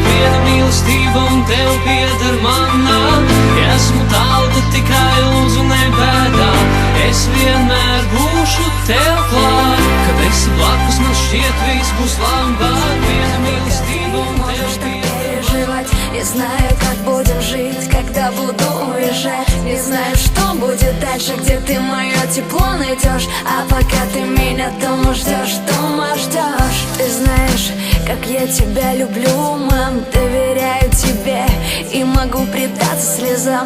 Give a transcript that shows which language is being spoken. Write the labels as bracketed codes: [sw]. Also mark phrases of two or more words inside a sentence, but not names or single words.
[lv] Viena mīlestība un tev pieder manā. Ja esmu tālu, tad tikai lūdzu nebēdā. Es vienmēr būšu tev klāt. Kad esi blakus, man šķiet viss būs labāk. Viena mīlestība un tev pieder. [ru] Не знаю, как будем жить, когда буду уезжать. Не знаю, что будет дальше, где ты мое тепло найдешь. А пока ты меня дома ждешь, дома ждешь. Ты знаешь, как я тебя люблю, мам, доверяю тебе и могу предаться слезам.